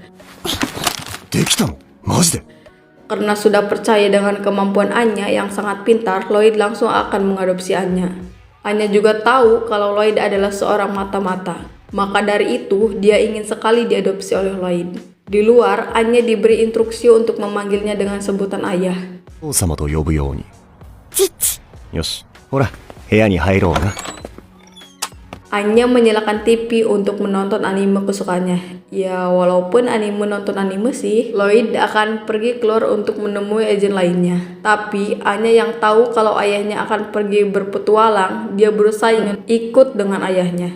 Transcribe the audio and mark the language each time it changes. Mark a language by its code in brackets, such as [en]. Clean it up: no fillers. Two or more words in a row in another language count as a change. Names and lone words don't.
[id] Karena sudah percaya dengan kemampuan Anya yang sangat pintar, Lloyd langsung akan mengadopsi Anya. Anya juga tahu kalau Lloyd adalah seorang mata-mata. Maka dari itu, dia ingin sekali diadopsi oleh Lloyd. Di luar, Anya diberi instruksi untuk memanggilnya dengan sebutan ayah. [ja] 父様と呼ぶように。よし、ほら、部屋に入ろうな。 [id] Anya menyalakan TV untuk menonton anime kesukaannya. Ya, walaupun anime nonton anime sih, Lloyd akan pergi keluar untuk menemui agen lainnya. Tapi Anya yang tahu kalau ayahnya akan pergi berpetualang, dia berusaha ingin ikut dengan ayahnya.